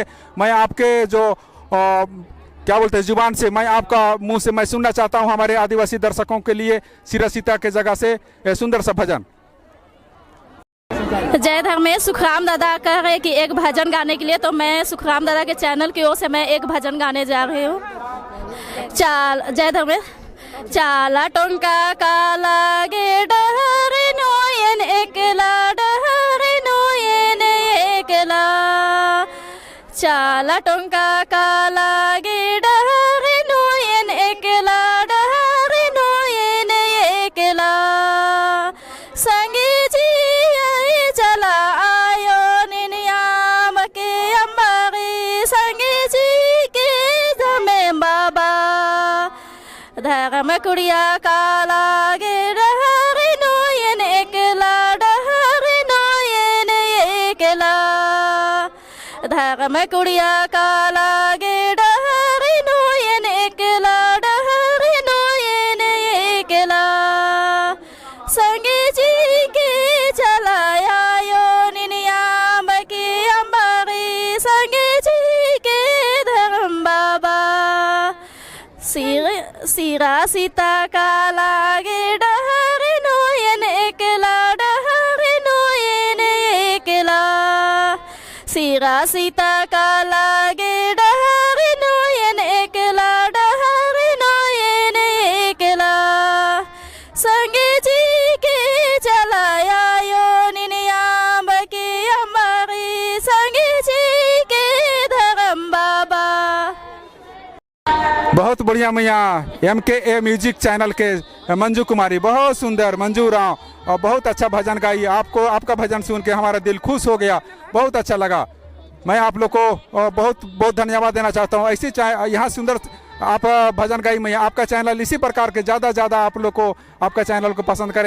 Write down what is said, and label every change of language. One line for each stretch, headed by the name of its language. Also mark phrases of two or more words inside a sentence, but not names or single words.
Hindi: मैं आपके जो क्या बोलते हैं जुबान से, मैं आपका मुंह से मैं सुनना चाहता हूँ हमारे आदिवासी दर्शकों के लिए सिरा सीता के जगह से सुंदर सा भजन। जय धर्मेश। सुखराम दादा कह रहे कि एक भजन गाने के लिए, तो मैं सुखराम दादा के चैनल की ओर से मैं एक भजन गाने जा रही हूँ। जय धर्मेश।
Kurukh: चाला टोंका काला गे डहरे नोयन एकला, डहरे नोयन एकला। चाला टोंका काला गे डहरे नोयन एकला, डहरे नोयन एकला। संगे जी चला आयो निनियाम के अम्बारी, संगे जी के धमे बाबा। धर्म कुड़िया काला गे डहरे नोयन एकला, डहरे नोयन एकला। धर्म कुड़िया काला गे डहरे नोयन एकला, डहरे नोयन एकला। संगे जी के चलाया यो निनियाम के अम्बारी, संगे जी के धर्म बाबा। सिरा सीता काला गे डहरे नोयन एकला, डहरे नोयन एकला। सिरा सीता काला गे डहरे नोयन एकला, डहरे नोयन एकला। संगे जी के चलाया यो निनियाम के अम्बारी, संगे जी के धर्म बाबा।
Hindi: बहुत बढ़िया मैया MKA
English: music channel
Hindi: के मंजू कुमारी, बहुत सुंदर मंजू राव, और बहुत अच्छा भजन गाई। आपको आपका भजन सुन के हमारा दिल खुश हो गया, बहुत अच्छा लगा। मैं आप लोग को बहुत बहुत धन्यवाद देना चाहता हूँ। ऐसी यहाँ सुंदर आप भजन गाई मैया। आपका चैनल इसी प्रकार के ज़्यादा आप लोग को आपका चैनल को पसंद करें।